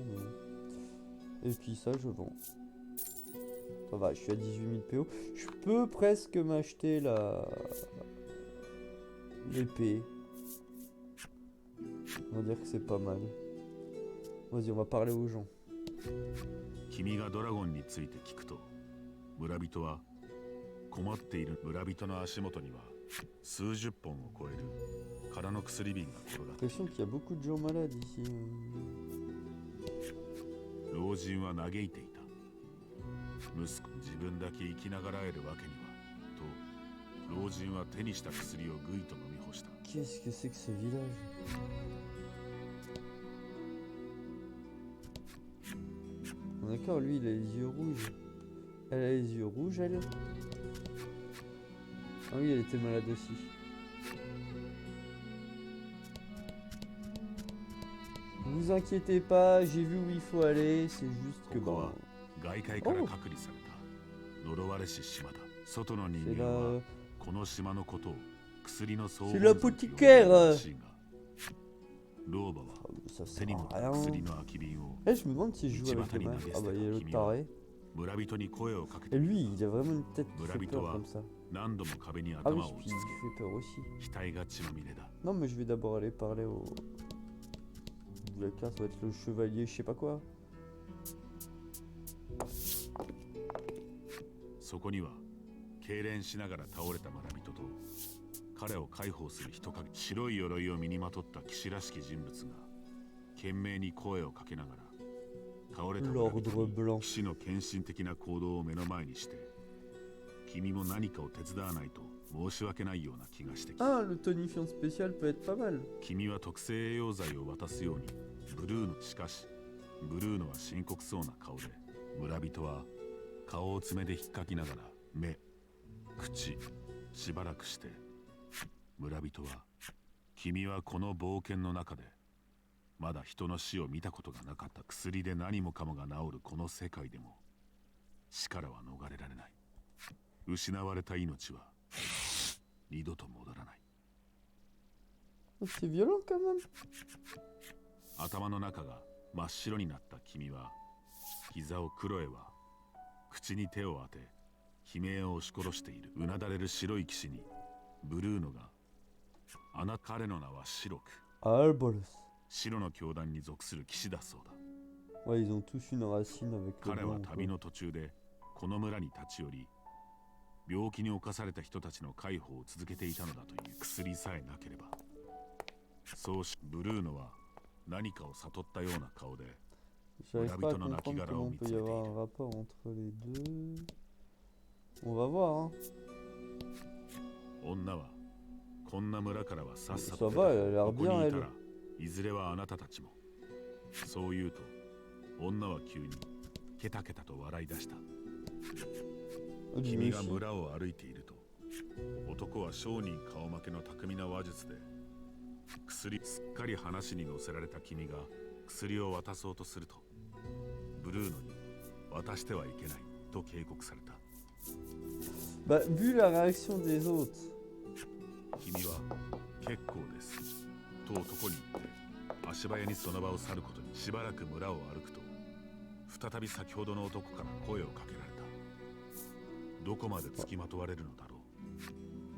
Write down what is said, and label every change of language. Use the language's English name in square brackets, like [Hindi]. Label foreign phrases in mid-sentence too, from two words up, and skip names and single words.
[French] Mais... Et puis ça, je vends. Ça va, je suis à 18 000 PO. Je peux presque m'acheter l'épée. On va dire que c'est pas mal. Vas-y, on va parler aux gens. [Japanese] 君がドラゴンについて聞くと、村人は困っている村人の足元には数十本を超える空の薬瓶が転がっている。 [French] J'ai l'impression qu'il y a beaucoup de gens malades ici. [Japanese] 老人は嘆いていた。息子、自分だけ生きながらえるわけにはと、老人は手にした薬をぐいと飲み干した。 [French] Qu'est-ce que c'est que ce village? D'accord, lui il a les yeux rouges. Elle a les yeux rouges, elle. Ah oui, elle était malade aussi. Vous inquiétez pas, j'ai vu où il faut aller, c'est juste que bon... [Japanese] 外界から隔離された呪われし島だ。外の人 [French] C'est [Japanese] 間は [French] la... [Japanese] この島のことを薬の総 [French] C'est l'apothicaire. [Japanese] 老婆は [French] Ça [Japanese] 手 [French] sert [Japanese] に持 [French] à [Japanese] った [French] rien. [Japanese] 薬の空き瓶を [French] Eh, je me demande si je joue avec le mage. Ah bah il y a l'autre taré. [Japanese] 村人に声をかけ [French] Et [Japanese] てみ [French] lui, [Japanese] る [French] il a vraiment une tête qui fait [Japanese] Murabito [French] peur [Japanese] wa [French] comme ça. [Japanese] 何度も壁に [French] Ah [Japanese] 頭 [French] oui, [Japanese] を打 [French] puis [Japanese] ち [French] il [Japanese] つ [French] fait peur aussi. [Japanese] け額が血まみれだ。 [French] Non, mais je vais d'abord aller parler au... La classe va être le chevalier, je sais pas quoi. [Japanese] そこには痙攣しながら倒れた村人と彼を解放する人影、白い鎧を身にまとった騎士らしき人物が懸命に声をかけながら倒れた村人 [French] L'ordre [Japanese] に [French] blanc. [Japanese] 騎士の献身的な行動を目の前にして君も何かを手伝わないと申し訳ないような気がしてきた。 [French] Ah, le tonifiant spécial peut être pas mal. [Japanese] 君は特製栄養剤を渡すようにブルーノ、しかしブルーノは深刻そうな顔で、村人は顔を爪で引っかきながら目、口、しばらくして村人は、君はこの冒険の中でまだ人の死を見たことがなかった。薬で何もかもが治るこの世界でも死からは逃れられない。失われた命は二度と戻らない。 [French] C'est violent quand même. [Japanese] 頭の中が真っ白になった君は膝をクロエは口に手を当て悲鳴を押し殺している。うなだれる白い騎士にブルーノが、彼の名は白く Albolos. 白の教団に属する騎士だそうだ。 [French] Ouais, ils ont tous une racine avec le [Japanese] 彼は [French] blanc. [Japanese] 旅 [French] quoi. [Japanese] の途中でこの村に立ち寄り、病気に侵された人たちの介抱を続けていたのだという。薬さえなければ。そうし、ブルーノは何かを悟ったような顔で [French] J'arrive pas à Habitons dans la comprendre Kigara comment au il peut y avoir un rapport entre les deux. On va voir, hein. [Japanese] 女はこんな村からはさっさ [French] Ça [Japanese] と [French] va, elle a l'air [Japanese] ここ [French] bien, [Japanese] にいた [French] elle. [Japanese] らいずれはあなたたちも。そう言うと女は急にケタケタと笑い出した。 [French] Lui [Japanese] 君が [French] aussi. [Japanese] 村を歩いていると男は商人顔負けの巧みな話術で薬、すっかり話に乗せられた君が薬を渡そうとするとブルーノに渡してはいけないと警告された。 [French] Bah, vu la réaction des autres. [Japanese] 君は結構ですと男に言って足早にその場を去ることに。しばらく村を歩くと再び先ほどの男から声をかけられた。どこまで付きまとわれるのだろう。